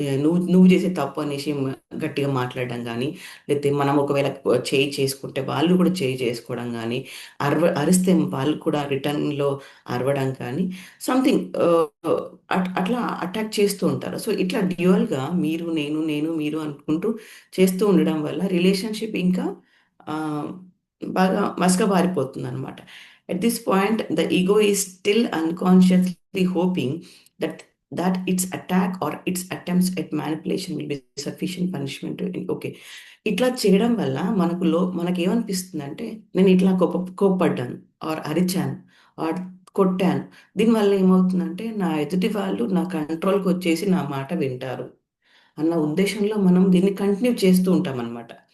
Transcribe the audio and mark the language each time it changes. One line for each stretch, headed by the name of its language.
Telugu: నువ్వు నువ్వు చేసేది తప్పు అనేసి గట్టిగా మాట్లాడడం గానీ, లేతే మనం ఒకవేళ చేయి చేసుకుంటే వాళ్ళు కూడా చేయి చేసుకోవడం గానీ, అరిస్తే వాళ్ళు కూడా రిటర్న్‌లో అరవడం కానీ సంథింగ్ అట్లా అటాక్ చేస్తూ ఉంటారు. సో, ఇట్లా డ్యూయల్‌గా మీరు, నేను, నేను, మీరు అనుకుంటూ చేస్తూ ఉండడం వల్ల రిలేషన్‌షిప్ ఇంకా ఆహ్, బాగా మసకబారిపోతుందనమాట.
English: At this point, the ego is still unconsciously hoping that its attack or its attempts at manipulation will be sufficient punishment. Okay.
Telugu: ఇట్లా చేయడం వల్ల మనకేమనిపిస్తుందంటే, నేను ఇట్లా కోప్పడ్డాను ఆర్ అరిచాను ఆర్ కొట్టాను. దీనివల్ల ఏమవుతుందంటే, నా ఎదుటి వాళ్ళు నా కంట్రోల్‌కొచ్చేసి నా మాట వింటారు అన్న ఉద్దేశంలో మనం దీన్ని కంటిన్యూ చేస్తూ ఉంటామనమాట.